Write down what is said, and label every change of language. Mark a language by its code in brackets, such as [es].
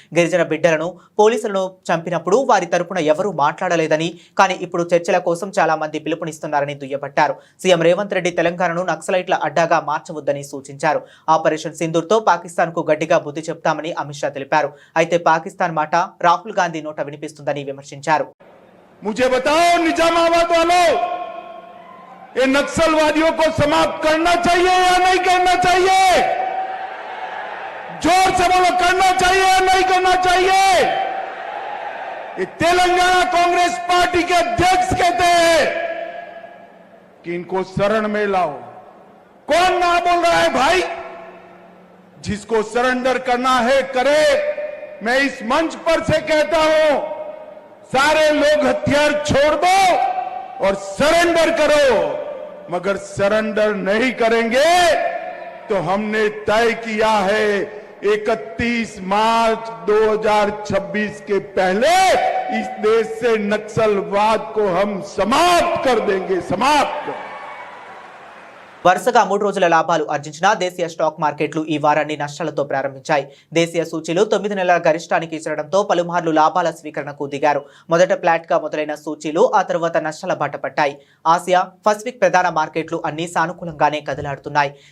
[te] గిరిజన బిడ్డలను, పోలీసులను చంపినప్పుడు వారి తరపున ఎవరూ మాట్లాడలేదని, కానీ ఇప్పుడు చర్చల కోసం చాలా మంది పిలుపునిస్తున్నారని దుయ్యబట్టారు. సీఎం రేవంత్ రెడ్డి తెలంగాణను నక్సలైట్ల అడ్డాగా మార్చవద్దని సూచించారు. ఆపరేషన్ సింధూర్తో పాకిస్తాన్ కు గట్టిగా బుద్ధి చెప్తామని అమిత్ షా తెలిపారు. అయితే పాకిస్తాన్ మాట రాహుల్ గాంధీ నోట వినిపిస్తుందని విమర్శించారు. [hi] मुझे बताओ निजामाबाद वालों, ये नक्सलवादियों को समाप्त करना चाहिए या नहीं करना चाहिए? जोर से बोलो, करना चाहिए या नहीं करना चाहिए? ये तेलंगाना कांग्रेस पार्टी के अध्यक्ष कहते हैं कि इनको शरण में लाओ। कौन ना बोल रहा है भाई? जिसको सरेंडर करना है करे। मैं इस मंच पर से कहता हूं, सारे लोग हथियार छोड़ दो और सरेंडर करो, मगर सरेंडर नहीं करेंगे तो हमने तय किया है 31 मार्च 2026 के पहले इस देश से नक्सलवाद को हम समाप्त कर देंगे, समाप्त। [te] వరుసగా 3 రోజుల లాభాలు ఆర్జించిన దేశీయ స్టాక్ మార్కెట్లు ఈ వారాన్ని నష్టాలతో ప్రారంభించాయి. దేశీయ సూచీలు 9 నెలల గరిష్టానికి చేరడంతో పలుమార్లు లాభాల స్వీకరణకు దిగారు. మొదట ఫ్లాట్ గా మొదలైన సూచీలు ఆ తర్వాత నష్టాల బాట పట్టాయి. ఆసియా, పసిఫిక్ ప్రధాన మార్కెట్లు అన్ని సానుకూలంగానే కదలాడుతున్నాయి.